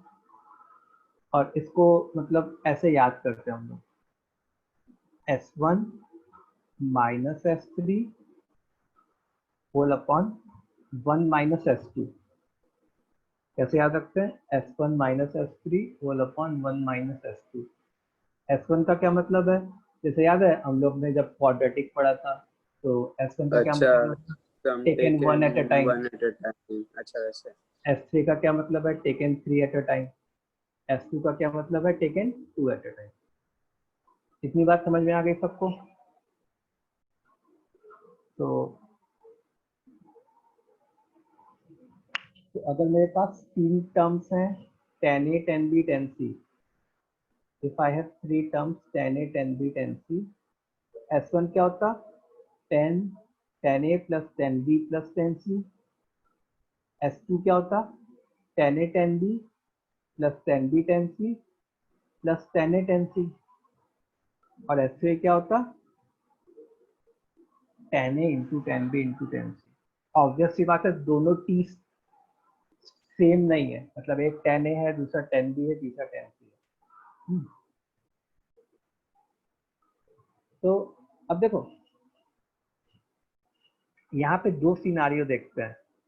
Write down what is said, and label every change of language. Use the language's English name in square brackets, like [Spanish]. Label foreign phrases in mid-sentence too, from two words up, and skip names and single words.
[Hindi] और इसको मतलब ऐसे याद करते हैं हम लोग, [English] S1 minus S3 whole upon 1 minus S2. [Hindi] कैसे याद रखते हैं [English] S1 minus S3 whole upon 1 minus S2. [Hindi] S1 का क्या मतलब है, जैसे याद है हम लोग ने जब क्वाड्रेटिक पढ़ा था, तो S1 का क्या अच्छा, मतलब है सम [English] taken one at a time. one at a time. [Hindi] अच्छा वैसे। S3 का क्या मतलब है [English] taken 3 at a time. [Hindi] S2 का क्या मतलब है [English] taken 2 at a time. [Hindi] इतनी बात समझ में आ गई सबको? तो अगर मेरे पास 3 टर्म्स हैं [English] tan A tan B tan C, if I have 3 terms tan A tan B tan C, [Hindi] S1 क्या होता [English] tan A plus tan B plus tan C। [Hindi] S2 क्या होता [English] tan A tan B plus tan B tan C [Hindi] plus tan A tan C। और S3 क्या होता [English] tan A into tan B into tan C। [Hindi] ऑब्वियस सी बात है दोनों टी सेम नहीं है, मतलब एक tan A है दूसरा tan B है तीसरा tan C है। तो अब देखो यहाँ पे दो सिनारियो देखते हैं।